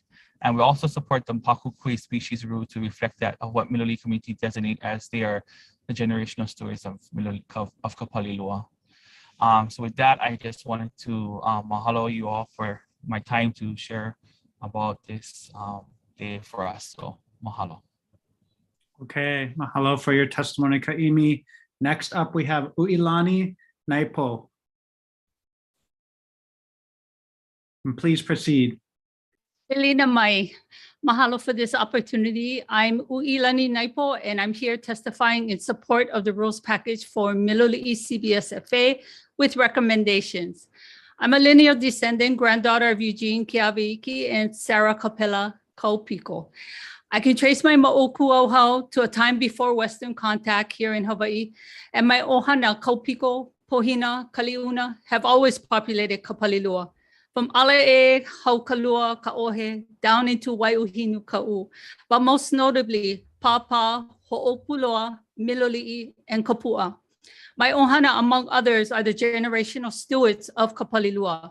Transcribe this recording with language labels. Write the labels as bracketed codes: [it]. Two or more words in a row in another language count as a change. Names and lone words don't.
[en] And we also support the Pakuʻikuʻi species rule to reflect that of what Miloli community designate as they are the generational stories of Miloli of Kapalilua. So with that, I just wanted to mahalo you all for my time to share about this day for us. So mahalo. Okay, mahalo for your testimony, Kaimi. Next up, we have Uilani Naipo. And please proceed. Elena Mai, mahalo for this opportunity. I'm Uilani Naipo, and I'm here testifying in support of the rules package for Miloli'i CBSFA with recommendations. I'm a lineal descendant, granddaughter of Eugene Kiaweiki and Sarah Kapela Kaupiko. I can trace my ma'okuauhau to a time before Western contact here in Hawaii, and my ohana, kaupiko, pohina, kaliuna have always populated Kapalilua. From Alae, Haukalua, Kaʻohe, down into Waiuhinu Ka'u, but most notably, Pāpā, Ho'opuloa, Miloliʻi, and Kapuʻa. My ohana, among others, are the generational stewards of Kapalilua.